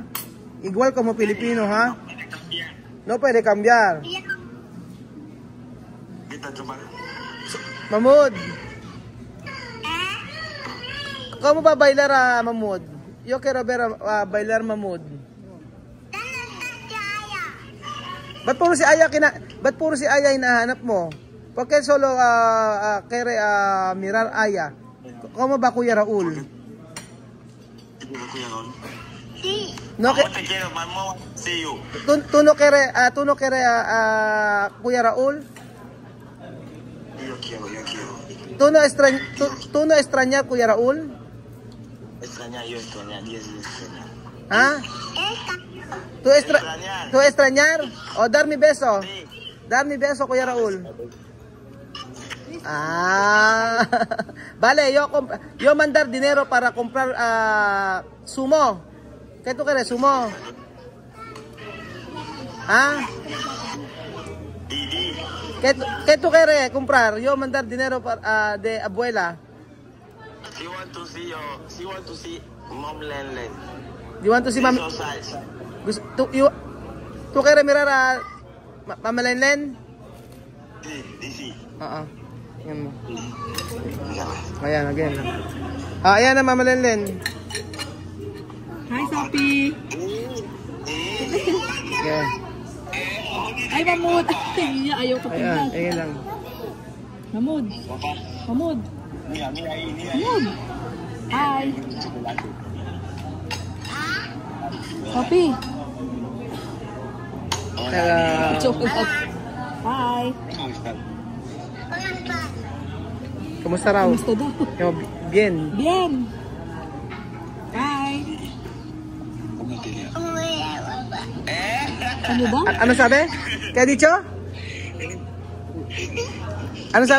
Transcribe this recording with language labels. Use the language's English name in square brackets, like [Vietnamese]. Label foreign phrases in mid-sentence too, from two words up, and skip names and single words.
[Spanish] Igual como Pilipino, ¿ha? No puede cambiar. Mahmoud. ¿Cómo va a bailar Mahmoud? Yo quiero ver bailar Mahmoud. [Filipino] Ba't puro si Aya hinahanap mo? [Spanish] Porque solo quiere mirar Aya. ¿Cómo va Kuya Raul? Sí. No que te quiero, mamá. [English] See you. [Spanish] Tú no quieres Kuya Raul? Yo quiero. ¿Tú no extrañas Kuya Raul? Extrañar, yo extrañar, 10 extrañar. ¿Ah? ¿Tú extrañar? ¿O dar mi beso? Sí. Dar mi beso, Kuya Raul. Vale, yo mandar dinero para comprar sumo. ¿Qué tú quieres, sumo? ¿Ah? ¿Qué tú quieres comprar? Yo mandar dinero de abuela. [English] She want to see Mom Len. You want to see Mami? [Spanish] ¿Tú quieres mirar a Mama Len? Sí. [Filipino] Oo. Ayan mo. Ayan, again. Ayan na Mama Len. [English] Hi, Sophie. Okay. [Filipino] Ay, Mahmoud. Ayaw ka pinag. Ayan lang. Mahmoud. Mahmoud. Hi. Sophie. [English] Hi. [Filipino] Kumusta raw? Kumusta daw? [Spanish] Bien. [Filipino] Hi. Ano ba? Ano sabi? Kaya dicho? Ano sabi?